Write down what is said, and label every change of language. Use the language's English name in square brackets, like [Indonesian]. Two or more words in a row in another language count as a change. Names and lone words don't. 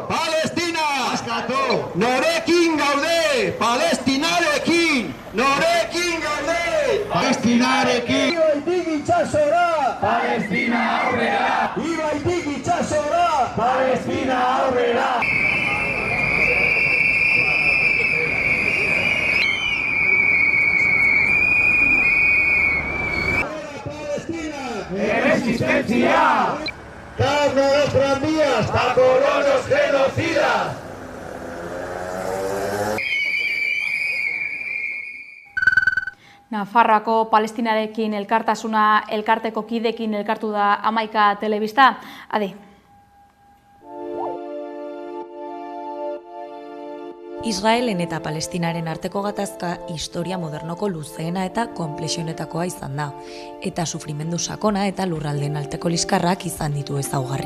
[Basque] Palestina askatu! Norekin gaude! Palestinarekin! Norekin gaude! Palestinarekin! Ibaitik itxasora! Palestina aurrera! Ibaitik itxasora! Palestina aurrera! [Spanish] ¡Resistencia! ¡Carne a los tranvías! ¡A colonos genocidas! [Basque] Nafarroako Palestinarekin elkartasuna elkarteko kidekin elkartu da Hamaika telebista. Adi. Israelen eta Palestinaren arteko gatazka historia modernoko luzeena eta konplexionetakoa izan da, eta sufrimendu sakona eta lurraldeen alteko liskarrak izan ditu ezaugarri.